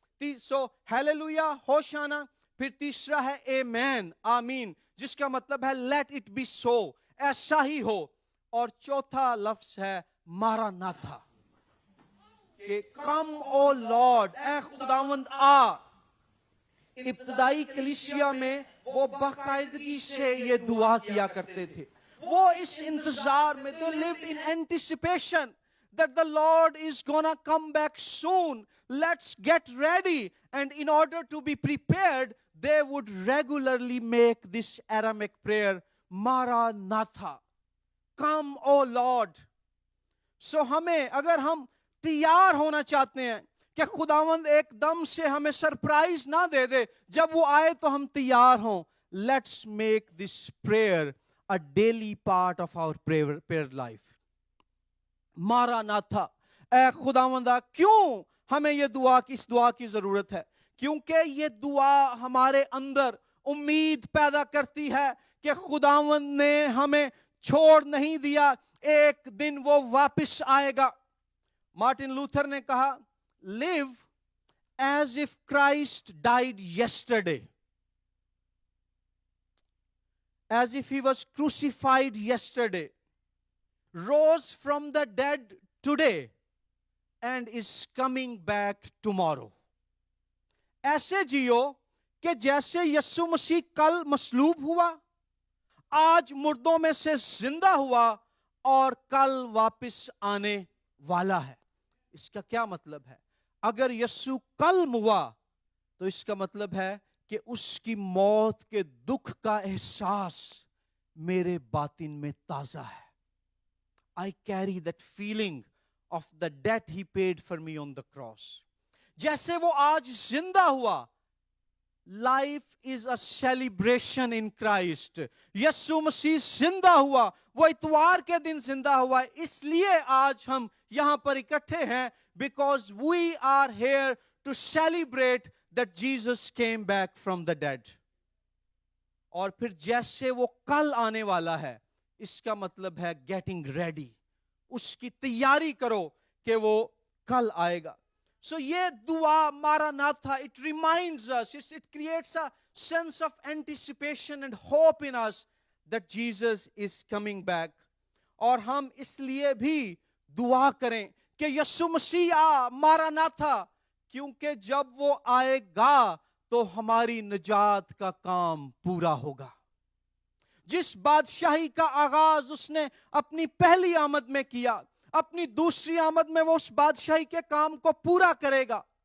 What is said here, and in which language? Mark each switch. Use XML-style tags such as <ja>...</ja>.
<hi>सो hallelujah, होशाना. फिर तीसरा है आमीन, आमीन, जिसका मतलब है</hi> <en>let it be so,</en> <hi>ऐसा ही हो. और चौथा लफ्ज है मारानाथा, कि</hi> <en>come O Lord,</en> <hi>ए खुदावंद आ. इब्तदाई कलीसिया में वो बाकायदगी से ये दुआ किया करते थे. वो इस इंतजार में,</hi> <en>they lived in anticipation that the Lord is gonna come back soon. Let's get ready. And in order to be prepared, they would regularly make this Aramaic prayer, Maranatha, come O Lord.</en> <hi>So हमें, अगर हम तैयार होना चाहते हैं कि खुदावंद एकदम से हमें सरप्राइज ना दे दे, जब वो आए तो हम तैयार हों,</hi> <en>let's make this prayer a daily part of our prayer life.</en> <hi>मारानाथा, ए खुदावंदा, क्यों हमें ये इस दुआ की जरूरत है? क्योंकि ये दुआ हमारे अंदर उम्मीद पैदा करती है कि खुदावंद ने हमें छोड़ नहीं दिया, एक दिन वो वापस आएगा. मार्टिन लूथर ने कहा,</hi> <en>live as if Christ died yesterday, as if he was crucified yesterday, rose from the dead today, and is coming back tomorrow.</en> <hi>ऐसे जियो कि जैसे यीशु मसीह कल मसलूब हुआ, आज मुर्दों में से जिंदा हुआ और कल वापस आने वाला है. इसका क्या मतलब है? अगर यीशु कल हुआ तो इसका मतलब है कि उसकी मौत के दुख का एहसास मेरे बातिन में ताजा है.</hi> <en>I carry that feeling of the debt he paid for me on the cross.</en> <hi>जैसे वो आज जिंदा हुआ,</hi> <en>Life is a celebration in Christ.</en> <hi>यीशु मसीह जिंदा हुआ, वो इतवार के दिन जिंदा हुआ, इसलिए आज हम यहां पर इकट्ठे हैं,</hi> <en>Because we are here to celebrate that Jesus came back from the dead.</en> <hi>और फिर जैसे वो कल आने वाला है, इसका मतलब है</hi> <en>getting ready,</en> <hi>उसकी तैयारी करो कि वो कल आएगा.</hi> <en>So</en> <hi>ये दुआ मारानाथा,</hi> <en>it reminds us, it creates a sense of anticipation and hope in us that Jesus is coming back.</en> <hi>और हम इसलिए भी दुआ करें कि यीशु मसीह आ, मारानाथा, क्योंकि जब वो आएगा तो हमारी निजात का काम पूरा होगा. जिस बादशाही का आगाज उसने अपनी पहली आमद में किया, अपनी दूसरी आमद में वो उस बादशाही के काम को पूरा करेगा.</hi>